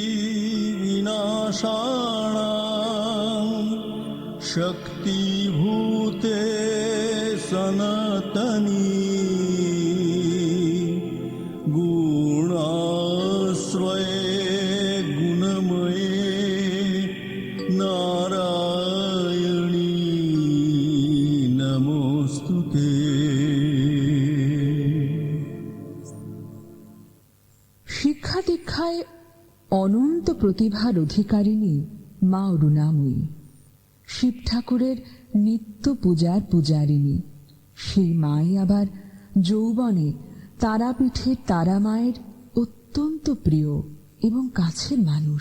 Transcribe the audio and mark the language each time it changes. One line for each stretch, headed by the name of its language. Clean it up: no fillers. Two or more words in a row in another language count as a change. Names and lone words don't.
Sanskrit: विनाशानां शक्तिभूते सनातनी गुणाश्रये गुणमये नारायणी नमोऽस्तु ते।
Bangla: শিক্ষা দীক্ষায় অনন্ত প্রতিভার অধিকারিণী মা অরুণাময়ী, শিব ঠাকুরের নিত্য পূজার পূজারিণী। সেই মাই আবার যৌবনে তারাপীঠের তারা মায়ের অত্যন্ত প্রিয় এবং কাছের মানুষ।